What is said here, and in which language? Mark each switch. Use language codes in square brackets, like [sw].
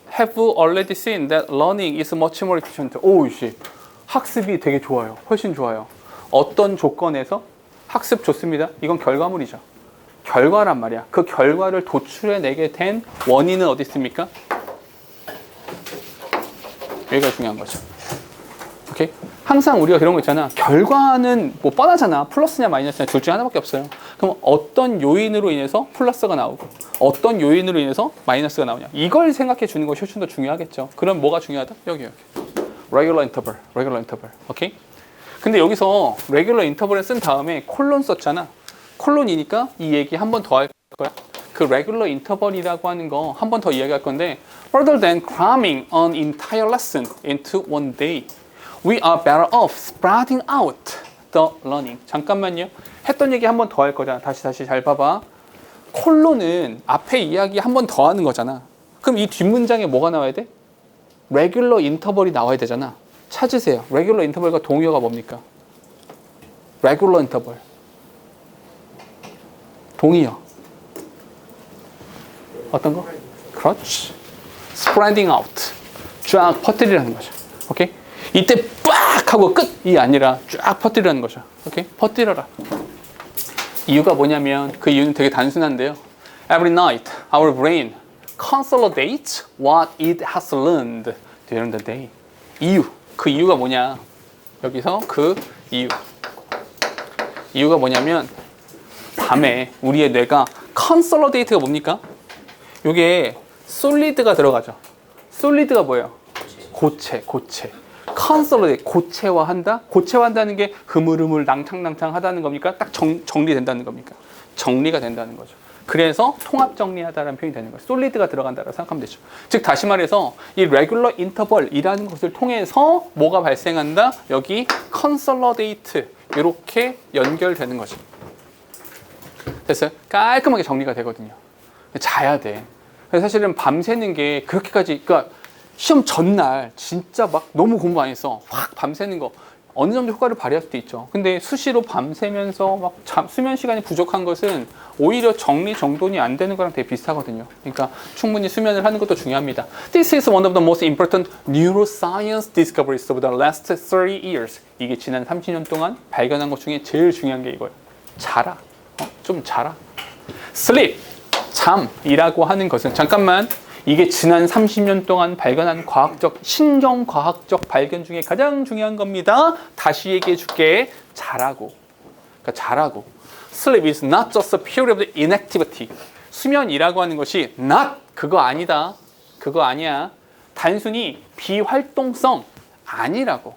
[en] have already seen that learning is much more efficient. [ko] 오우씨, 학습이 되게 좋아요. 훨씬 좋아요. 어떤 조건에서? 학습 좋습니다. 이건 결과물이죠. 결과란 말이야. 그 결과를 도출해내게 된 원인은 어디 있습니까? 여기가 중요한 거죠. 오케이? 항상 우리가 그런 거 있잖아. 결과는 뭐 뻔하잖아. 플러스냐 마이너스냐 둘 중에 하나밖에 없어요. 그럼 어떤 요인으로 인해서 플러스가 나오고 어떤 요인으로 인해서 마이너스가 나오냐. 이걸 생각해 주는 것이 훨씬 더 중요하겠죠. 그럼 뭐가 중요하다? 여기. regular interval. 오케이? 근데 여기서 regular interval을 쓴 다음에 콜론 썼잖아. 콜론이니까 이 얘기 한 번 더 할 거야. 그 regular interval이라고 하는 거 한 번 더 이야기할 건데 [en] rather than cramming an entire lesson into one day, we are better off spreading out the learning. [ko] 잠깐만요. 했던 얘기 한 번 더 할 거잖아. 다시 잘 봐봐. 콜론은 앞에 이야기 한 번 더 하는 거잖아. 그럼 이 뒷문장에 뭐가 나와야 돼? regular interval이 나와야 되잖아. 찾으세요. regular interval과 동의어가 뭡니까? [en] regular interval. [ko] 동의어. 어떤 거? 그렇지. spreading out. 쫙 퍼뜨리라는 거죠. 오케이? 이때 빡 하고 끝이 아니라 쫙 퍼뜨리라는 거죠. 오케이? 퍼뜨려라. 이유가 뭐냐면 그 이유는 되게 단순한데요. [en] Every night our brain consolidates what it has learned during the day. [ko] 이유. 그 이유가 뭐냐? 여기서 그 이유가 뭐냐면 밤에 우리의 뇌가 consolidate가 뭡니까? 요게 solid가 들어가죠. solid가 뭐예요? 고체. consolidate, 고체화한다? 고체화한다는 게 흐물흐물 낭창낭창 하다는 겁니까? 딱 정리된다는 겁니까? 정리가 된다는 거죠. 그래서 통합 정리하다라는 표현이 되는 거예요. solid가 들어간다고 생각하면 되죠. 즉 다시 말해서 이 regular interval이라는 것을 통해서 뭐가 발생한다? 여기 consolidate 이렇게 연결되는 거죠. 됐어요? 깔끔하게 정리가 되거든요. 자야 돼. 사실은 밤새는 게 그렇게까지, 그러니까 시험 전날 진짜 막 너무 공부 안 했어. 확 밤새는 거 어느 정도 효과를 발휘할 수도 있죠. 근데 수시로 밤새면서 막 수면 시간이 부족한 것은 오히려 정리 정돈이 안 되는 거랑 되게 비슷하거든요. 그러니까 충분히 수면을 하는 것도 중요합니다. [en] This is one of the most important neuroscience discoveries of the last 30 years. [ko] 이게 지난 30년 동안 발견한 것 중에 제일 중요한 게 이거예요. 자라. 좀 자라. Sleep. 잠이라고 하는 것은 잠깐만. 이게 지난 30년 동안 발견한 신경과학적 발견 중에 가장 중요한 겁니다. 다시 얘기해 줄게. 자라고. 그러니까 자라고. [en] Sleep is not just a period of inactivity. [ko] 수면이라고 하는 것이 not, 그거 아니다. 그거 아니야. 단순히 비활동성 아니라고.